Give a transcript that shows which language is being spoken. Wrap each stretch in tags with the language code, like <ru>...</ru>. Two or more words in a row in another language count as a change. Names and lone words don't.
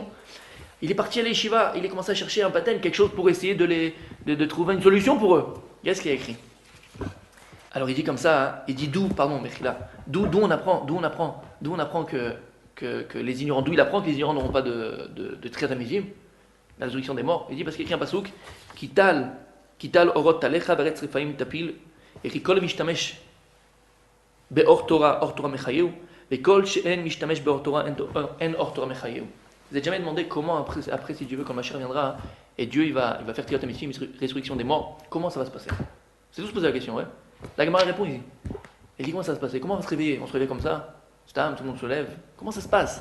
<fr>Il est parti à l'Yeshiva, il a commencé à chercher un paten, quelque chose pour essayer de trouver une solution pour eux. Qu'est-ce qu'il a écrit? Alors il dit comme ça, hein, il dit d'où on apprend que les ignorants, d'où il apprend que les ignorants n'auront pas de triatamitim, la résurrection des morts. Il dit parce qu'il écrit un pasouk,</fr> <he>כיטל אורות טלך וארץ רפאים תפיל, את כל משתמש באור תורה מחייהו, את כל שאין משתמש באור תורה אין אור תורה מחייהו.</he> <fr>Vous n'avez jamais demandé comment, après si Dieu veut, quand Mashiach viendra, et Dieu il va faire</fr> <he>תחיית המתים,</he> <fr>résurrection des morts, comment ça va se passer? C'est tout se poser la question, ouais. La Gemara répond ici. Elle dit comment ça va se passer? Comment on va se réveiller? On se réveille comme ça? Stam, tout le monde se lève. Comment ça se passe?</fr>